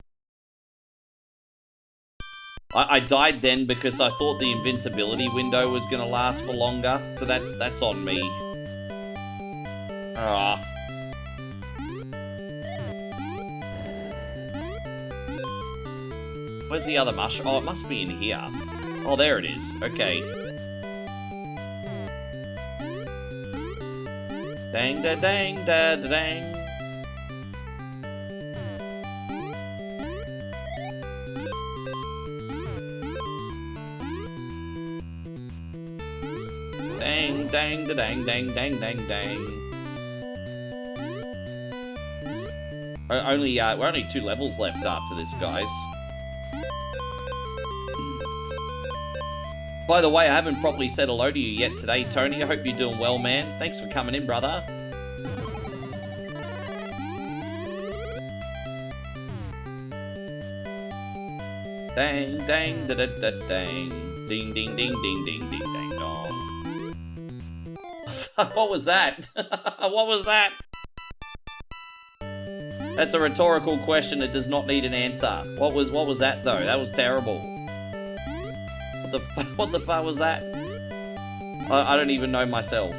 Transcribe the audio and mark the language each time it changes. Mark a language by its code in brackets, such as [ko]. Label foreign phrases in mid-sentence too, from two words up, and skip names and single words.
[en] I died then because I thought the invincibility window was gonna last for longer, so that's on me. Ah. Where's the other mushroom? Oh, it must be in here. Oh, there it is. Okay. Dang da dang da da dang. Dang, dang, da dang, dang, dang, dang, dang. We're only 2 levels left after this, guys. By the way, I haven't properly said hello to you yet today, Tony. I hope you're doing well, man. Thanks for coming in, brother. Dang, dang, da da da dang. Ding, ding, ding, ding, ding, ding, dang, dong. What was that? What was that? That's a rhetorical question that does not need an answer. What was that though? That was terrible. What the fuck was that? I don't even know myself.